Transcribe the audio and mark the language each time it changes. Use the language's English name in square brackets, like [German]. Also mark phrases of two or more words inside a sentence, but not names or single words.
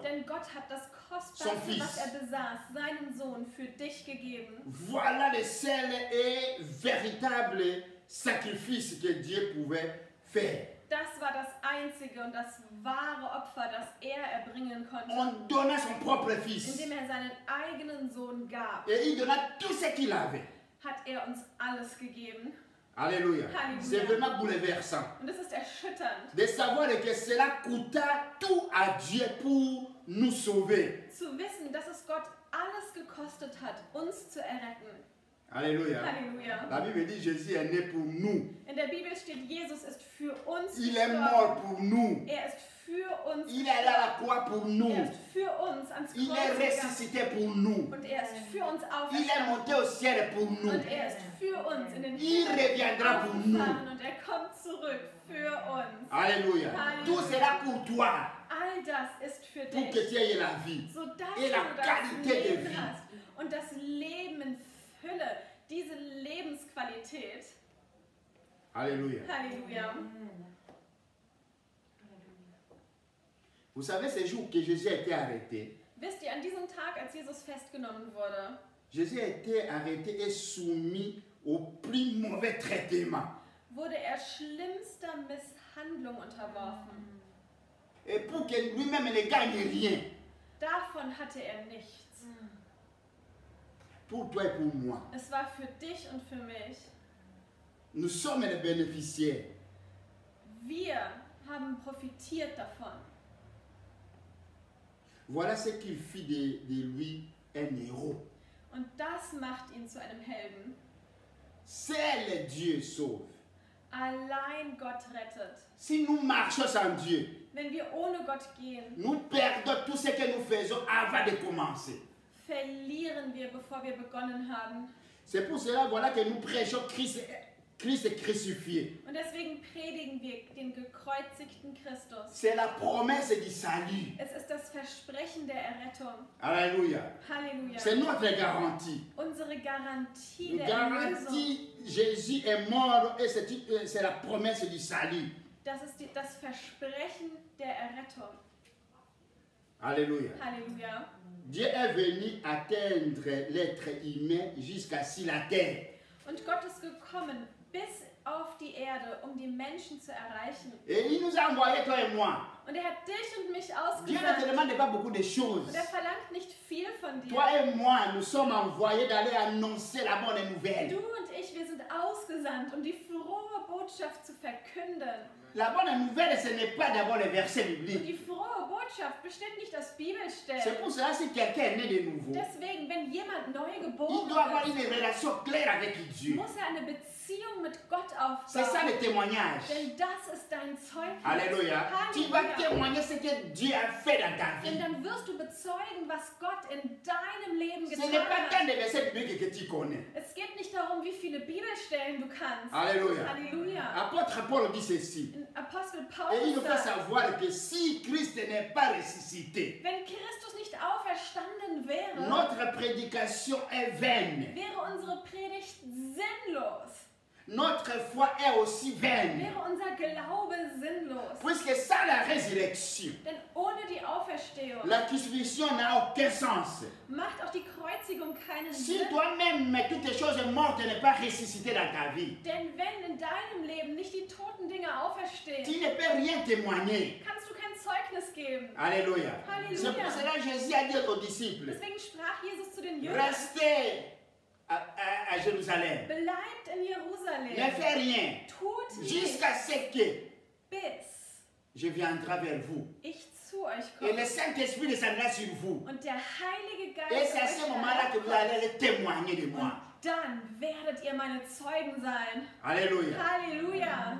[German] denn Gott hat das [French] Son [German] Kostbarste, [French] Fils. [German] was er besaß, seinen Sohn für dich gegeben. [French] Voilà le seul et véritable sacrifice que Dieu pouvait faire. [German] Das war das einzige und das wahre Opfer, das er erbringen konnte, [French] On donna son propre fils. [German] indem er seinen eigenen Sohn gab. [French] Et il donna tout ce qu'il avait. [German] Hat er uns alles gegeben. [French] Alléluia. Alléluia. C'est vraiment bouleversant. [German] Und es ist erschütternd, [French] De savoir que cela coûta tout à Dieu pour nous sauver. [German] zu wissen, dass es Gott alles gekostet hat, uns zu erretten. [French] Alléluia. [German] Halleluja. [French] La Bible dit Jésus est né pour nous. [German] In der Bibel steht, Jesus ist für uns [French] Il est [German] gestorben. [French] mort pour nous. [German] Er ist für uns [French] Il est allé à la croix pour nous. [German] Er ist für uns ans [French] Il est [German] Kreuz gegangen. [French] ressuscité pour nous. [German] Und er ist für uns [French] Il est monté [German] auferstanden. [French] au ciel pour nous. [German] Und er ist für uns in den [French] Il reviendra pour nous. [German] aufgefahren und er kommt zurück für uns. [French] Alléluia. Alléluia. Tout sera pour toi, [German] All das ist für [French] pour que [German] dich, [French] tu aies la vie. [German] sodass [French] Et la [German] du das [French] qualité de [German] Leben [French] vie. [German] hast. Und das Leben in Fülle, diese Lebensqualität. [French] Alléluia. [German] Halleluja. [French] Vous savez, ce jour que Jésus a été arrêté, [German] Wisst ihr, an diesem Tag, als Jesus festgenommen wurde, [French] Jésus a été arrêté et soumis au plus mauvais traitement. [German] wurde er schlimmster Misshandlung unterworfen. [French] Et pour que lui-même ne gagne rien, [German] Davon hatte er nichts. [French] pour toi et pour moi, [German] Es war für dich und für mich. [French] nous sommes les bénéficiaires. [German] Wir haben profitiert davon. [French] Voilà ce qui fit de lui un héros. [German] Und das macht ihn zu einem Helden. [French] Seul Dieu sauve. [German] Allein Gott rettet. [French] Si nous marchons sans Dieu, [German] Wenn wir ohne Gott gehen, [French] nous perdons tout ce que nous faisons avant de commencer. [German] verlieren wir, bevor wir begonnen haben. [French] C'est pour cela voilà, que nous prêchons Christ crucifié. [German] Und deswegen predigen wir den gekreuzigten Christus. [French] C'est la promesse du salut. [German] Es ist das Versprechen der Errettung. [French] Alléluia. [German] Halleluja. [French] C'est notre garantie. [German] Unsere Garantie [French] Une [German] der Erlösung. [French] garantie, Jésus est mort et c'est la promesse du salut. [German] Das ist das Versprechen der Errettung. [French] Alléluia. [German] Halleluja. [French] Dieu est venu atteindre l'être humain jusqu'à sur la terre. [German] Und Gott ist gekommen bis auf die Erde, um die Menschen zu erreichen. [French] Et il nous a envoyé, toi et moi. [German] Und er hat dich und mich [French] Dieu ne te [German] ausgesandt. [French] demande pas beaucoup de choses. [German] Und er verlangt nicht viel von dir. [French] Toi et moi, nous sommes envoyés d'aller annoncer la bonne nouvelle. [German] Du und ich, wir sind ausgesandt, um die frohe Botschaft zu verkünden. [French] La bonne nouvelle, ce n'est pas d'abord les versets [German] Und [French] bibliques. [German] die frohe Botschaft besteht nicht aus [French] C'est [German] Bibelstellen. [French] pour cela si quelqu'un est né de nouveau, [German] Deswegen, wenn jemand neu [French] il [German] geboren [French] doit avoir [German] ist, [French] une relation claire avec Dieu. [German] muss er eine Beziehung mit Gott [French] C'est ça [German] aufbauen. [French] le témoignage. [German] Denn das ist dein Zeugnis. [French] Alléluia. Tu vas [German] Halleluja. [French] témoigner ce que Dieu a fait dans ta [German] Denn [French] vie. [German] dann wirst du bezeugen, was Gott in deinem Leben [French] Ce [German] getan [French] n'est pas [German] hat. [French] tant des versets bibliques que tu connais. [German] Es geht nicht darum, wie viele Bibelstellen du kannst. [French] Alléluia. [German] Halleluja. [French] Apôtre Paul dit ceci. [German] Apostel [French] Et il nous [German] Paulus [French] fait [German] sagt, [French] savoir que si Christ n'est pas ressuscité, [German] wenn Christus nicht auferstanden wäre, [French] notre prédication est vaine. [German] wäre unsere Predigt sinnlos. [French] Notre foi est aussi vaine. [German] Wäre unser Glaube sinnlos. [French] Puisque sans la résurrection, [German] Denn ohne die Auferstehung [French] la crucifixion n'a aucun sens. [German] macht auch die Kreuzigung keinen [French] Si [German] Sinn. [French] toi-même, mais toutes les choses mortes ne pas ressusciter dans ta vie, [German] Denn wenn in deinem Leben nicht die toten Dinge auferstehen, [French] tu ne peux rien témoigner. [German] kannst du kein Zeugnis geben. [French] Alléluia. Alléluia. C'est pour cela que Jésus a dit aux disciples, [German] Deswegen sprach Jesus zu den Jüngern, [French] restez à Jérusalem. [German] bleibt in [French] Ne [German] Jerusalem, [French] faites rien [German] tut nichts, [French] jusqu'à ce que [German] bis [French] je viendrai vers vous. [German] ich zu euch [French] Et le [German] komme. [French] Saint-Esprit descendra sur vous. [German] Und der Heilige [French] Et [German] Geist [French] c'est à ce moment-là que vous allez témoigner de moi. [German] dann werdet ihr meine Zeugen sein. [French] Alléluia. [German] Halleluja.